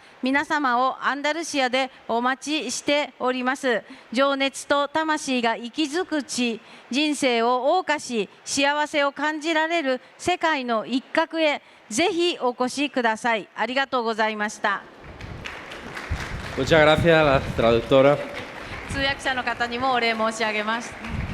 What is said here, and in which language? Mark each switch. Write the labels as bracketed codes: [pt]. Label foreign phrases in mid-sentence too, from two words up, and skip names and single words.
[ja] 皆様をアンダルシアでお待ちしております。情熱と魂が息づく地、人生を謳歌し幸せを感じられる世界の一角へぜひお越しください。ありがとうございました。 [es] Muchas gracias a la traductora. [ja] 通訳者の方にもお礼申し上げます。